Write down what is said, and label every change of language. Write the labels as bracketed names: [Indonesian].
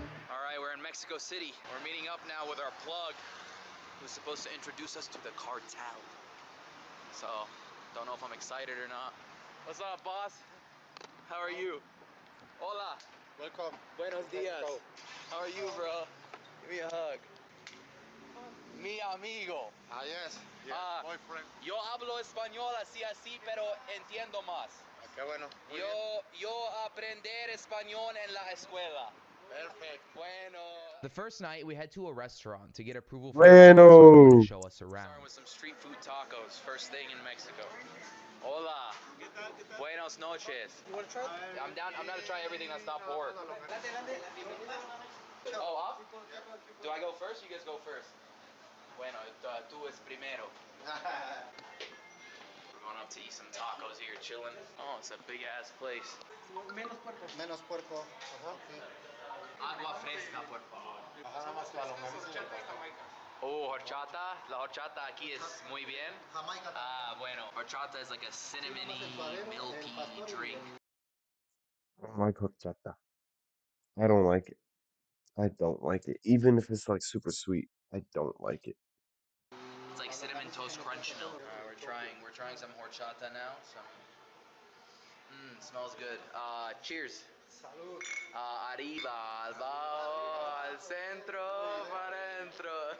[English] All right, we're in Mexico City. We're meeting up now with our plug, who's supposed to introduce us to the cartel. So, don't know if I'm excited or not. What's up, boss? How are you? [Spanish] Hola. [English] Welcome. [Spanish] Buenos dias. Mexico. [English] How are you, bro? Give me a hug. [Spanish] mi amigo. [English] Ah, yes. Yeah, Ah, boyfriend. [Spanish] yo hablo español así, pero entiendo más. Ah, qué bueno. Muy bien. Yo aprender español en la escuela. [English] Perfect. [Spanish] Bueno. [English] The first night, we head to a restaurant to get approval from the bartender to [Spanish] Bueno. [English] show us around. Starting with some street food tacos, first thing in Mexico. [Spanish] Hola. Buenos noches. [English] You want to try? I'm down to try everything that's not pork. Oh, up? Do I go first? You guys go first. [Spanish] Bueno, tú es primero. [English] We're going up to eat some tacos here, chilling. Oh, it's a big ass place. [Spanish] Menos puerco. Menos puerco. Ajá, sí. Agua fresca, por favor. Ajá, nada más que la longaniza y el pastor. Oh, horchata. La horchata aquí es muy bien. Jamaica. Ah, bueno. [English] Horchata is like a cinnamony, milky drink. I don't like horchata. I don't like it. I don't like it. Even if it's like super sweet, I don't like it. It's like cinnamon toast crunch milk. We're trying some horchata now. Smells good. Cheers. [Spanish] Salud. Arriba, abajo, al centro, para adentro.